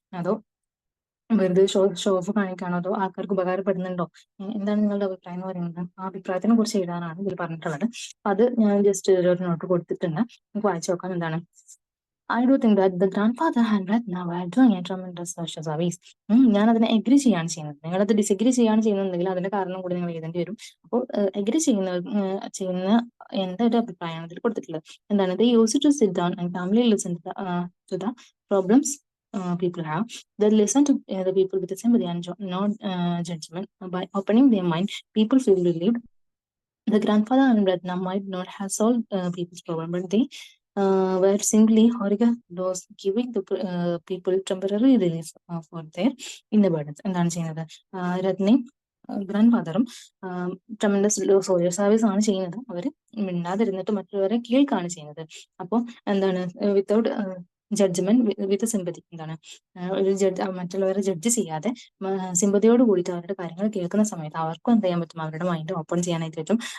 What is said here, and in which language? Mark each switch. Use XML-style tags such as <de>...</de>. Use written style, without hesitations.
<ml>അതോ വെറുതെ show of കാണിക്കാണോ, അതോ ആൾക്കാർക്ക് ഉപകാരപ്പെടുന്നുണ്ടോ? എന്താണ് നിങ്ങളുടെ അഭിപ്രായം എന്ന് പറയുന്നത്? ആ അഭിപ്രായത്തിനെ കുറിച്ച് എഴുതാനാണ് ഇതിൽ പറഞ്ഞിട്ടുള്ളത്. അത് ഞാൻ ജസ്റ്റ് ഒരു നോട്ട് കൊടുത്തിട്ടുണ്ട്, നമുക്ക് വായിച്ചു നോക്കാം. എന്താണ്?</ml> <en>I do think that the grandfather and Ratna were doing a tremendous social service.</en> <ml>ഞാൻ അതിനെ എഗ്രി ചെയ്യാണ് ചെയ്യുന്നത്. നിങ്ങളത് ഡിസഗ്രി ചെയ്യാണ് ചെയ്യുന്നുണ്ടെങ്കിൽ അതിന്റെ കാരണം കൂടി നിങ്ങൾ എഴുതേണ്ടി വരും. അപ്പോൾ എഗ്രി ചെയ്യുന്ന എന്റെ ഒരു അഭിപ്രായമാണ് ഇതിൽ കൊടുത്തിട്ടുള്ളത്. എന്താണ്?</ml> <en>They used to sit down and calmly listen to the problems people have. They listen to the people with sympathy and not judgment. By opening their mind, people feel relieved. The grandfather and Ratna might not have solved people's problem, but they were simply horrible those giving the people temporary relief for their inner burdens.</en> <ml>എന്താണ് ചെയ്യുന്നത്? രത്നയും grand ഫാദറും tremendous social service ആണ് ചെയ്യുന്നത്. അവര് മിണ്ടാതിരുന്നിട്ട് മറ്റുള്ളവരെ കേൾക്കാണ് ചെയ്യുന്നത്. അപ്പോൾ എന്താണ്,</ml> <en>Without judgement with sympathy.</en> <ml>എന്താണ്, ഒരു മറ്റുള്ളവരെ ജഡ്ജ് ചെയ്യാതെ സിമ്പതിയോട് കൂടിയിട്ട് അവരുടെ കാര്യങ്ങൾ കേൾക്കുന്ന സമയത്ത് അവർക്കും എന്ത് ചെയ്യാൻ പറ്റും, അവരുടെ മൈൻഡ് ഓപ്പൺ ചെയ്യാനായിട്ട് പറ്റും.</ml>